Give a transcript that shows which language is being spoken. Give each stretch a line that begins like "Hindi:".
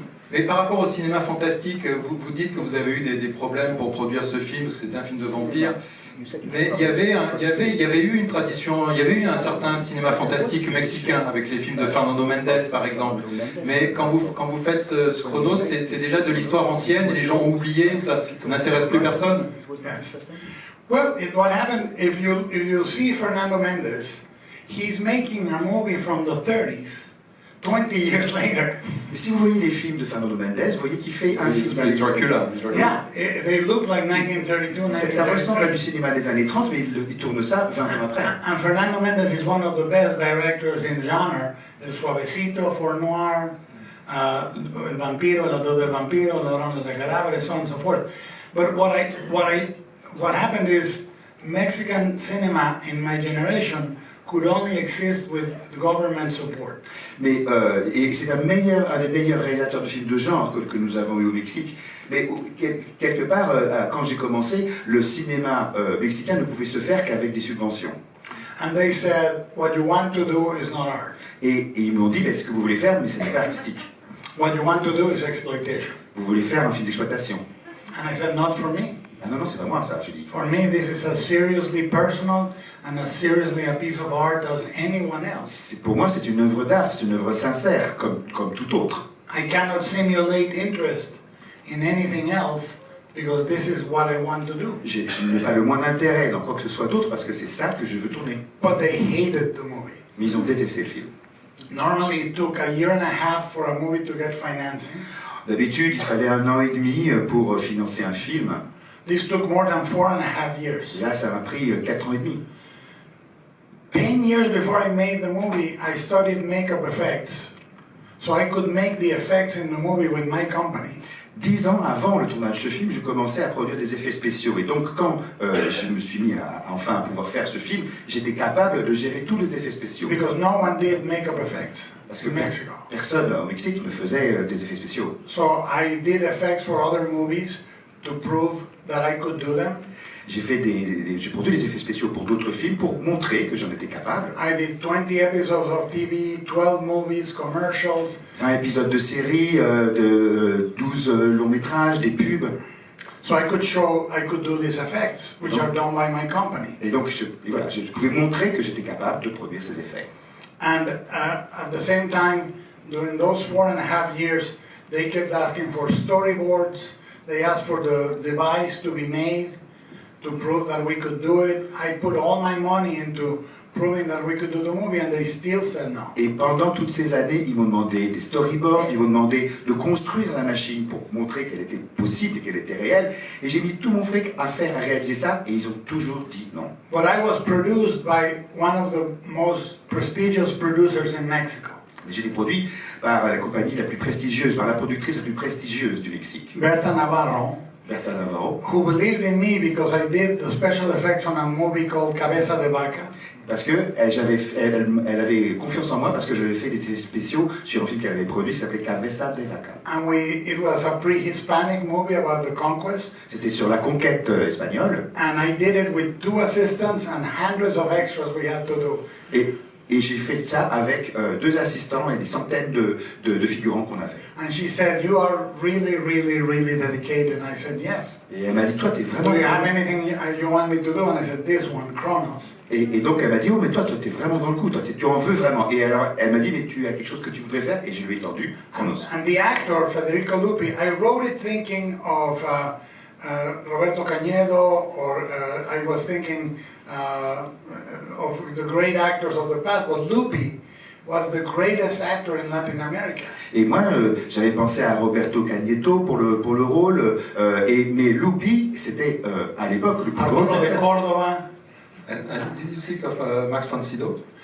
French: Mais par rapport au cinéma fantastique, vous dites que vous avez eu des problèmes pour produire ce film, parce que c'était un film de vampire. Mais il y avait eu une tradition, il y avait eu un certain cinéma fantastique mexicain avec les films de Fernando Méndez par exemple. Mais quand vous faites ce Chronos, c'est déjà de l'histoire ancienne et les gens ont oublié, ça n'intéresse plus personne.
English: Yes. Well, what happened, if you see Fernando Méndez, he's making a movie from the 30s, 20 years later.
French: Mais si vous voyez les films de Fernando Méndez, vous voyez qu'il fait un film dans les
English: Dracula. Yeah, they look like 1932,
French: Ça ressemble à
English: 1933.
French: du cinéma des années 30, mais il tourne ça 20 ans après.
English: And Fernando Méndez is one of the best directors in genre. El Suavecito, For Noir, El Vampiro, El Ador del Vampiro, Ladrones de Cadáveres, so on and so forth. But what happened is Mexican cinema in my generation could only exist with government support.
French: Mais et c'est un des meilleurs réalisateurs de films de genre que nous avons eu au Mexique. Mais quelque part, quand j'ai commencé, le cinéma mexicain ne pouvait se faire qu'avec des subventions.
English: And they said, what you want to do is not art.
French: Et ils m'ont dit, mais ce que vous voulez faire, mais ce n'est pas artistique.
English: What you want to do is exploitation.
French: Vous voulez faire un film d'exploitation.
English: And I said, not for me.
French: Ah non, non, c'est pas moi ça, j'ai dit.
English: For me, this is as seriously personal and as seriously a piece of art as anyone else.
French: Pour moi, c'est une œuvre d'art, c'est une œuvre sincère, comme tout autre.
English: I cannot simulate interest in anything else because this is what I want to do.
French: Je n'ai pas le moins d'intérêt dans quoi que ce soit d'autre parce que c'est ça que je veux tourner.
English: But they hated the movie.
French: Mais ils ont détesté le film.
English: Normally, it took a year and a half for a movie to get financing.
French: D'habitude, il fallait 1 an et demi pour financer un film.
English: This took more than 4.5 years.
French: Et là, ça m'a pris 4 ans et demi.
English: 10 years before I made the movie, I studied makeup effects. So I could make the effects in the movie with my company.
French: 10 ans avant le tournage de ce film, je commençais à produire des effets spéciaux. Et donc, quand je me suis mis enfin à pouvoir faire ce film, j'étais capable de gérer tous les effets spéciaux.
English: Because no one did makeup effects
French: Parce que
English: in Mexico.
French: personne au Mexique ne faisait des effets spéciaux.
English: So I did effects for other movies to prove that I could do them.
French: J'ai produit des effets spéciaux pour d'autres films pour montrer que j'en étais capable.
English: I did 20 episodes of TV, 12 movies, commercials.
French: 20 épisodes de séries, de 12 longs métrages, des pubs.
English: So I could do these effects, which are done by my company.
French: Et donc je pouvais montrer que j'étais capable de produire ces effets.
English: And at the same time, during those 4.5 years, they kept asking for storyboards. They asked for the device to be made to prove that we could do it. I put all my money into proving that we could do the movie, and they still said no.
French: Et pendant toutes ces années, ils m'ont demandé des storyboards, ils m'ont demandé de construire la machine pour montrer qu'elle était possible et qu'elle était réelle. Et j'ai mis tout mon fric à réaliser ça, et ils ont toujours dit non.
English: But I was produced by one of the most prestigious producers in Mexico.
French: J'ai été produit par la compagnie la plus prestigieuse, par la productrice la plus prestigieuse du Mexique,
English: Berta Navarro,
French: Berta Navarro,
English: who believed in me because I did the special effects on a movie called Cabeza de Vaca.
French: parce que elle avait confiance en moi parce que j'avais fait des effets spéciaux sur un film qu'elle avait produit qui s'appelait Cabeza de Vaca.
English: And it was a pre-Hispanic movie about the conquest.
French: C'était sur la conquête espagnole.
English: And I did it with 2 assistants and hundreds of extras we had to do.
French: Et j'ai fait ça avec 2 assistants et des centaines de figurants qu'on avait.
English: And she said, you are really, really, really dedicated. And I said, yes.
French: Et elle m'a dit, toi, t'es vraiment...
English: Do you have anything you want me to do? And I said, this one, Chronos.
French: Et donc elle m'a dit, oh mais toi t'es vraiment dans le coup, toi tu en veux vraiment. Et alors elle m'a dit, mais tu as quelque chose que tu voudrais faire? Et je lui ai tendu Chronos.
English: And the actor, Federico Lupi, I wrote it thinking of Roberto Cañedo, or I was thinking of the great actors of the past, but Lupi was the greatest actor in Latin America.
French: Et moi, j'avais pensé à Roberto Cagnetto pour le rôle, mais Lupi, c'était à l'époque le plus grand
English: Arturo de
French: acteur.
English: Córdoba. And did you think of Max von Sydow?